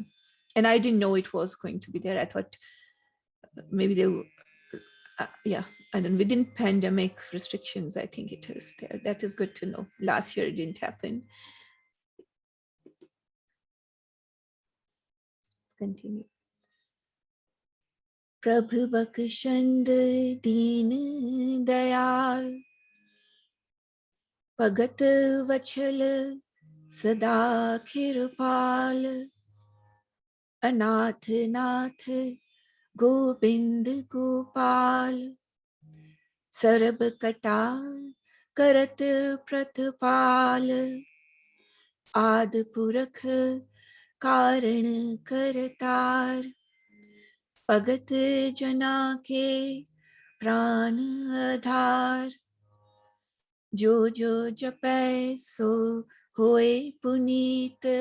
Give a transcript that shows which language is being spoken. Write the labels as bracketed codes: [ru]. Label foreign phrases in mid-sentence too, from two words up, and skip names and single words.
[en] And I didn't know it was going to be there. I thought maybe they'll, yeah, and then within pandemic restrictions, I think it is there. That is good to know. Last year it didn't happen. Let's continue. [pa] ਪ੍ਰਭ ਬਖਸੰਦ ਦੀਨ ਦਇਆਲ ਭਗਤਿ ਵਛਲ ਸਦਾ ਕ੍ਰਿਪਾਲ ਅਨਾਥ ਨਾਥ ਗੋਬਿੰਦ ਗੁਪਾਲ ਸਰਬ ਘਟਾ ਕਰਤ ਪ੍ਰਤਿਪਾਲ ਆਦਿ ਪੁਰਖ ਕਾਰਣ ਕਰਤਾਰ ਭਗਤ ਜਨਾ ਕੇ ਪ੍ਰਾਣ ਅਧਾਰ ਜੋ ਜੋ ਜਪੈ ਸੁ ਹੋਇ ਪੁਨੀਤ